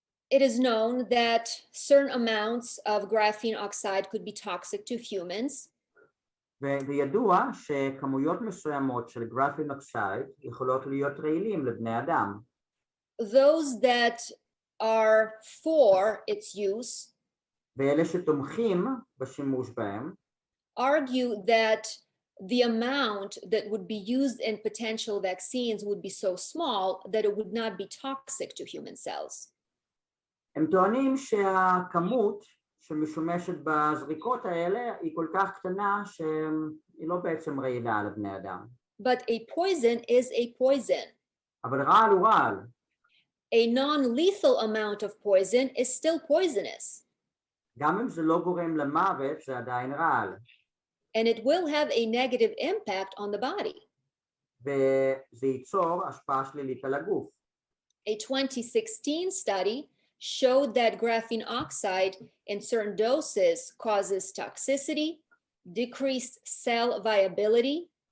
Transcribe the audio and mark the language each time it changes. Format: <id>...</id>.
<en>It is known that certain amounts of graphene oxide could be toxic to humans.</en> <he>וידוע שכמויות מסוימות של גרפין אוקסייד יכולות להיות רעילים לבני אדם.</he> <en>Those that are for its use</en> <he>ואלה שתומכים בשימוש בהם</he> <en>argue that the amount that would be used in potential vaccines would be so small that it would not be toxic to human cells.</en> <he>הם טוענים שהכמות שמשמשת בזריקות האלה היא כל כך קטנה שהיא לא בעצם רעילה לבני אדם.</he> <en>But a poison is a poison.</en> <he>אבל רעל הוא רעל.</he> <en>A non-lethal amount of poison is still poisonous.</en> <he>גם אם זה לא גורם למוות, זה עדיין רעל.</he> <en>And it will have a negative impact on the body.</en> <he>וזה ייצור השפעה שלילית על הגוף.</he> <en>A 2016 study showed that graphene oxide in certain doses causes toxicity, decreased cell viability.</en>